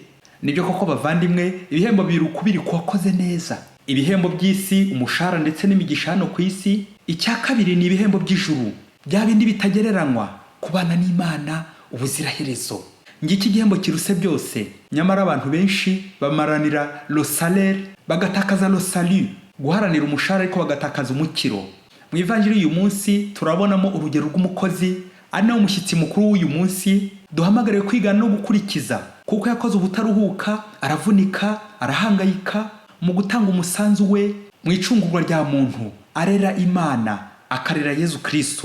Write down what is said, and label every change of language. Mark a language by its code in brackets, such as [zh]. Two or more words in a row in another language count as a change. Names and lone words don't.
[rw] Nibyo koko bavandimwe, ibihembo biri kuwakoze neza. Ibihembo by'isi, umushahara ndetse n'imigisha hano ku isi. Icya kabiri ni ibihembo by'ijuru, bya bindi bitagereranywa, kubana n'Imana ubuziraherezo. Ngiki igihembo kiruse byose. Nyamara abantu benshi bamaranira [fr] le salaire, [rw] bagatakaza [fr] le salut, [rw] guharanira umushahara ariko bagatakaza umukiro. Mu Ivanjiri y'uyu munsi turabonamo urugero rw'umukozi ari nawe umushyitsi mukuru w'uyu munsi duhamagariwe kwigana no gukurikiza, kuko yakoze ubutaruhuka, aravunika, arahangayika mu gutanga umusanzu we mu icungurwa rya muntu, arera Imana, akarera Yezu Kristo.